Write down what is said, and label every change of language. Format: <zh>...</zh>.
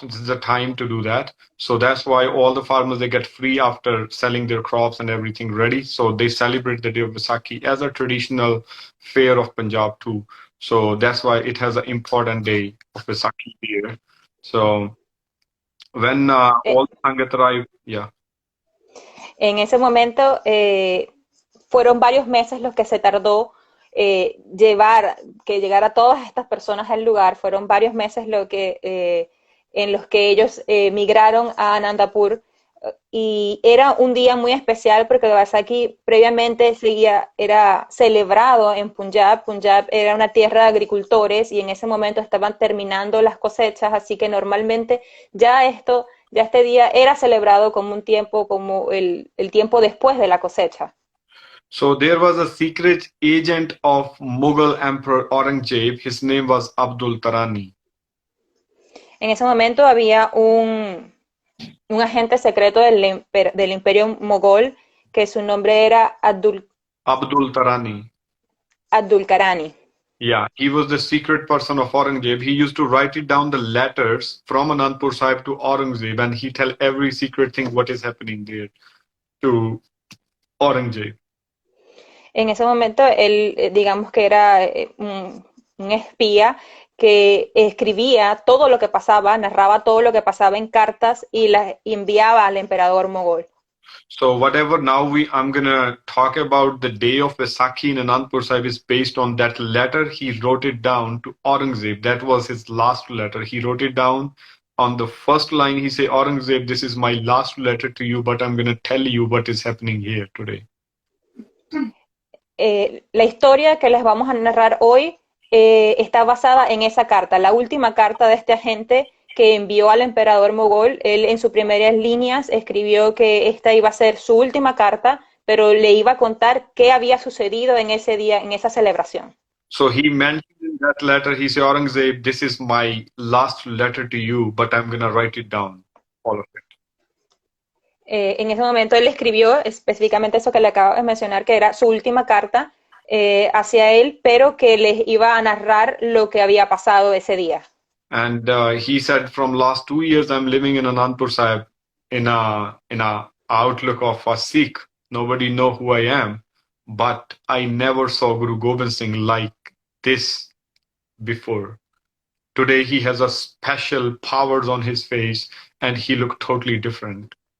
<en>This is the time to do that. So that's why all the farmers, they get free after selling their crops and everything ready. So they celebrate the day of Vaisakhi as a traditional fair of Punjab too. So that's why it has an important day of Vaisakhi here. So When Eh, all the Sangat arrived, yeah.</en> <es>En ese momento fueron varios meses los que se tardó que llegara todas estas personas al lugar, fueron varios meses en los que ellos migraron a Anandapur y era un día muy especial porque Vaisakhi previamente era celebrado en Punjab. Punjab era una tierra de agricultores y en ese momento estaban terminando las cosechas, así que normalmente ya este día era celebrado como un tiempo, como el tiempo después de la cosecha.</es> <en>So there was a secret agent of Mughal Emperor Aurangzeb. His name was Abdul Tarani.</en> <es>En ese momento había un agente secreto del imperio mogol que su nombre era Abdul Tarani.</es> <en>Abdul Karani. Yeah, he was the secret person of Aurangzeb. He used to write it down the letters from Anandpur Sahib to Aurangzeb, and he tell every secret thing what is happening there to Aurangzeb.</en> <es>En ese momento él, digamos que era un espía que escribía todo lo que pasaba, narraba todo lo que pasaba en cartas y las enviaba al emperador mogol.</es> <en>So whatever now I'm gonna talk about the day of Vaisakhi in Anandpur Sahib is based on that letter. He wrote it down to Aurangzeb. That was his last letter. He wrote it down on the first line. He say, Aurangzeb, this is my last letter to you, but I'm gonna tell you what is happening here today.</en> <es>La historia que les vamos a narrar hoy está basada en esa carta, la última carta de este agente que envió al emperador mogol. Él en sus primeras líneas escribió que esta iba a ser su última carta, pero le iba a contar qué había sucedido en ese día, en esa celebración.</es> <en>So he mentioned in that letter, he said, Aurangzeb, this is my last letter to you, but I'm gonna write it down, all of it.</en> <es>En ese momento él escribió específicamente eso que le acabo de mencionar, que era su última carta hacia él, pero que les iba a narrar lo que había pasado ese día.</es> <en>And he said, from last 2 years, I'm living in Anandpur Sahib in a outlook of a Sikh. Nobody know who I am, but I never saw Guru Gobind Singh like this before. Today he has a special powers on his face, and he looked totally different.</en>